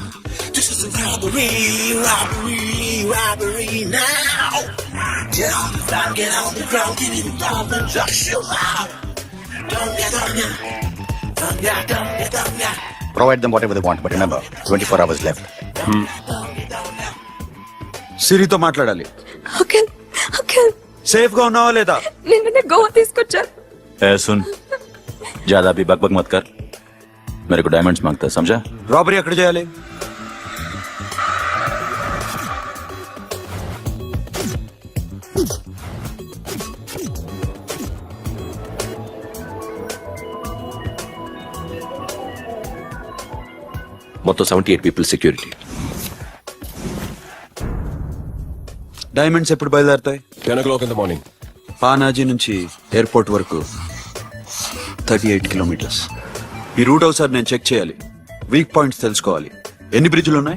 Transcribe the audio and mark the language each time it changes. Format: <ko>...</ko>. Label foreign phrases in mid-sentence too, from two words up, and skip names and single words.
<en>This is a robbery now. Get on the ground, give me the diamonds, rush your mouth. Don't get on ya. Provide them whatever they want, but remember, 24 hours left.</en> <te>సిరితో మాట్లాడాలి. సేఫ్ గా ఉన్నావా లేదా? నేను గోవా తీసుకొచ్చాను.</te> <hi>ए सुन, ज्यादा भी बकबक मत कर. मेरे को डायमंड्स मांगता है, समझा?</hi> <te>రాబరీ ఎక్కడ చేయాలి? మొత్తం 78</te> <en>people security.</en> <te>డైమండ్స్ ఎప్పుడు బయలుదేరుతాయి?</te> <en>10 o'clock in the morning.</en> <te>పానాజీ నుంచి ఎయిర్పోర్ట్ వరకు 38 కిలోమీటర్స్. ఈ రూట్ ఒకసారి నేను చెక్ చేయాలి,</te> <en>weak points</en> <te>తెలుసుకోవాలి. ఎన్ని బ్రిడ్జ్లు ఉన్నాయి?</te>